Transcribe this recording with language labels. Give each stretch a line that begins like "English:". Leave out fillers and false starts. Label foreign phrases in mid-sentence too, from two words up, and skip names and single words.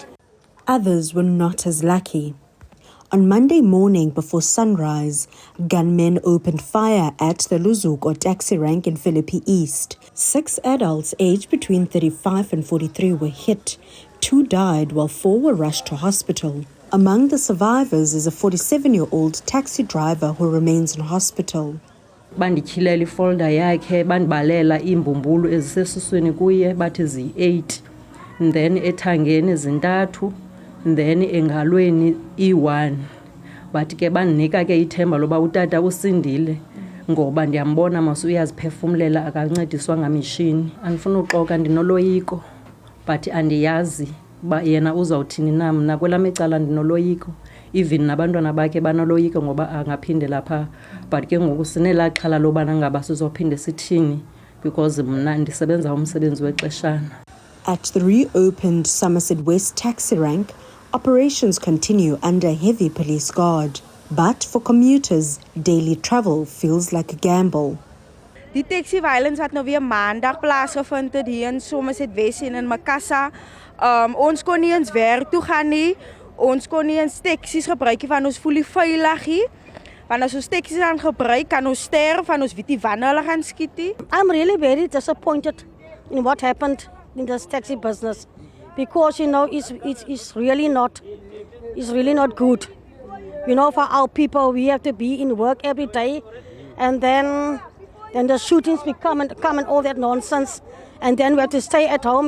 English: Others were not as lucky. On Monday morning before sunrise, gunmen opened fire at the Luzuko taxi rank in Philippi East. 6 adults aged between 35 and 43 were hit. 2 died while 4 were rushed to hospital. Among the survivors is a 47-year-old taxi driver who remains in hospital.
Xhosa: Bandityhilela ifolder yakhe bandibalela iimbumbulu ezisesuswini kuye bathi zi-8 then ethangeni zi-3 then engalweni i-1 bathi ke bandinika ke ithemba loba utata usindile ngoba ndiyambona mos uyaziphefumlela akancediswa ngamishini. Andifuna uxoka ndinoloyiko but andiyazi uba yena uzawuthini na. Mna kwelam icala ndinoloyiko, even nabantwana bakhe banoloyiko ngoba angaphindela phaa. But ke ngoku sinelaa xhala lobana ngaba sizophinde sithini because mna ndisebenza umsebenzi wexeshana.
English: At the reopened Somerset West taxi rank, operations continue under heavy police guard. But for commuters, daily travel feels like a gamble.
Afrikaans: Die taxi violence het nou weer maandag plaasgevind het hier in Somerset West en in Macassar. Ons kon nie eens werk toe gaan nie. Ons kon nie eens taxis gebruik nie, want ons voel nie veilig nie. Want as ons taxis aan gebruik, kan ons sterf, van ons weet nie wanneer hulle gaan skiet nie.
English: I'm really very disappointed in what happened in this taxi business, because it's really not good. For our people, we have to be in work every day, and then the shootings come and all that nonsense, and then we have to stay at home.